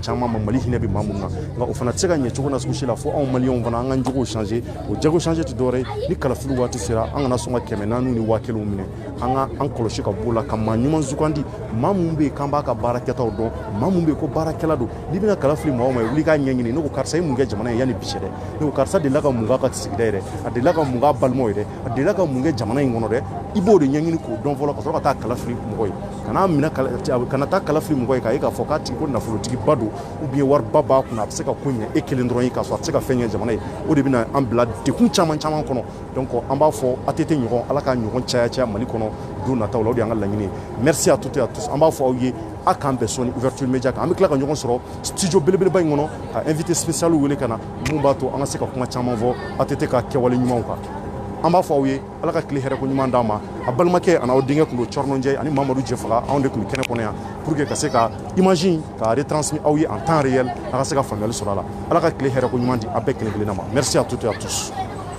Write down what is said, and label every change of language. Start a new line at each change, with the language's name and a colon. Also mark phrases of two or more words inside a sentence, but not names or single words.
Bambara: caman ma Mali hinɛ bɛ maa minnu na nka o fana tɛ se ka ɲɛ cogo na sugu si la fo anw maliyɛnw fana an ka jogow changer o jago changer tɛ dɔwɛrɛ ye ni kalafili waati sera an kana sɔn ka 400 ni 1000 minɛ an ka an kɔlɔsi ka b'o la ka maa ɲuman sugandi maa minnu bɛ yen k'an b'a ka baarakɛtaw dɔn maa minnu bɛ yen ko baarakɛla don n'i bɛna kalafili maa o maa ye wuli k'a ɲɛɲini ne ko karisa ye mun kɛ jamana ye yanni bi cɛ dɛ ne ko karisa delila ka mun k'a ka sigida ye dɛ a delila ka mun k'a balimaw ye dɛ a delila ka mun kɛ jamana in kɔnɔ dɛ i b'o de ɲɛɲini k'o dɔn fɔlɔ ka sɔrɔ ka taa kalafili mɔgɔ ye kana taa kalafili mɔgɔ ye k'a ye k'a fɔ k'a tigi ko nafolotigiba don
French: ou bien
Bambara: wariba b'a kunna a bɛ se ka ko ɲɛ e kelen dɔrɔn ye k'a sɔrɔ a tɛ se ka fɛn ɲɛ jamana ye o de bɛna an bila dekun caman caman kɔnɔ donc an b'a fɔ ATT ɲɔgɔn ala ka ɲɔgɔn caya Mali kɔnɔ don nataw la o de y'an ka laɲini ye
French: merci à toutes et à tous
Bambara: an b'a fɔ aw ye a k'an bɛn sɔni
French: ouverture média
Bambara: kan an bɛ tila ka ɲɔgɔn sɔrɔ studio belebeleba in kɔnɔ ka
French: invité spécial
Bambara: wele ka na mun b'a to an ka se ka kuma caman fɔ ATT ka kɛwale ɲumanw kan an b'a fɔ aw ye ala ka tile hɛrɛ ko ɲuman d'an ma a balimakɛ ani aw denkɛ tun don Cɔrɔnɔnjɛ ani Mamadu Jɛfaga anw de tun bɛ kɛnɛ kɔnɔ yan
French: pour que
Bambara: ka se ka image ka retransmis aw ye
French: en temps réel
Bambara: a ka se ka faamuyali sɔrɔ a la ala ka tile hɛrɛ ko ɲuman di a bɛɛ kelen kelenna ma
French: merci à toutes et à tous